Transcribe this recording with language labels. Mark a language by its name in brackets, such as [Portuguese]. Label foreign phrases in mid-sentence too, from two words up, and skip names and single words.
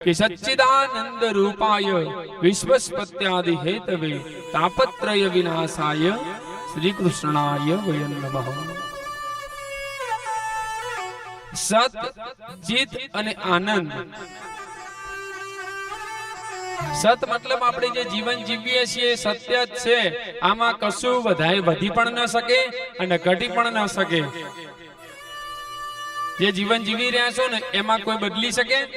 [Sanskrit] कि सच्चिदानंद रूपाय विश्वस्पत्यादि हेतवे तापत्रय विनाशाय श्री कृष्णाय वयं नमः। सत चित [Gujarati] અને આનંદ। સત मतलब આપણે જે જીવન જીવીએ છીએ સત્ય જ છે, આમાં કશું વધી પણ ન શકે અને ઘટી પણ ન શકે। જે જીવન જીવી રહ્યા છો ને એમાં કોઈ બદલી શકે?